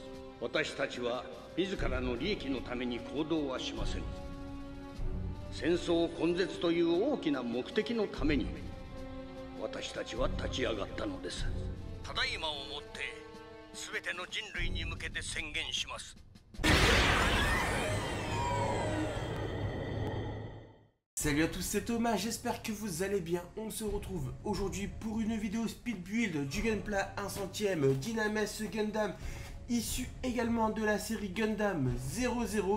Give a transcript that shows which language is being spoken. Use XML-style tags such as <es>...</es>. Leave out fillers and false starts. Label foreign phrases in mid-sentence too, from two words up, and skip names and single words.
<ja>私たちは自らの利益のために行動はしません。戦争根絶という大きな目的のために私たちは立ち上がったのです。ただいまをもって全ての人類に向けて宣言します。</ja> <fr>Salut à tous, c'est Thomas, j'espère que vous allez bien. On se retrouve aujourd'hui pour une vidéo</fr> <en>speed build</en> <fr>du Gunpla 1 centième Dynames Gundam, issu également de la série Gundam 00.</fr>